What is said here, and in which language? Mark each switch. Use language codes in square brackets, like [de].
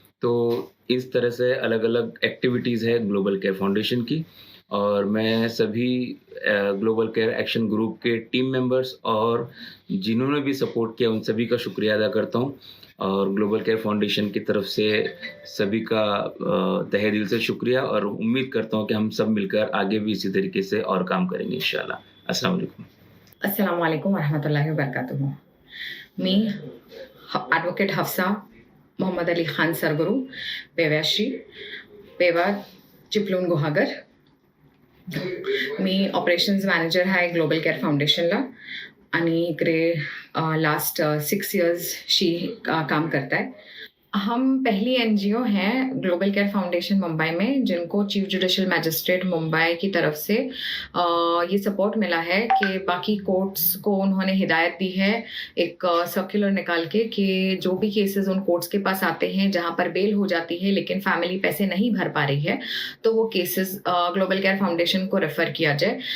[hi] तो इस तरह से अलग अलग एक्टिविटीज़ है ग्लोबल केयर फाउंडेशन की, और मैं सभी ग्लोबल केयर एक्शन ग्रुप के टीम मेंबर्स और जिन्होंने भी सपोर्ट किया उन सभी का शुक्रिया अदा करता हूँ, और ग्लोबल केयर फाउंडेशन की तरफ से सभी का तहे दिल से शुक्रिया, और उम्मीद करता हूँ कि हम सब मिलकर आगे भी इसी तरीके से और काम करेंगे इंशाल्लाह। [ar] अस्सलाम वालेकुम। अस्सलाम वालेकुम वरहमतुल्लाहि वबरकातुहू। [mr] मी ॲडव्होकेट हफ्सा मोहम्मद अली खान सरगुरू, पेव्याश्री, पेवा चिपळूण गुहागर. मी ऑपरेशन्स मॅनेजर आहे ग्लोबल केअर फाउंडेशनला आणि इकडे लास्ट 6 इयर्सशी काम करत आहे. [hi] हम पहली एनजीओ हैं ग्लोबल केयर फाउंडेशन मुंबई में जिनको चीफ जुडिशियल मैजिस्ट्रेट मुंबई की तरफ से ये सपोर्ट मिला है कि बाकी कोर्ट्स को उन्होंने हिदायत दी है एक सर्कुलर निकाल के कि जो भी केसेस उन कोर्ट्स के पास आते हैं जहां पर बेल हो जाती है लेकिन फैमिली पैसे नहीं भर पा रही है, तो वो केसेस ग्लोबल केयर फाउंडेशन को रेफर किया जाए.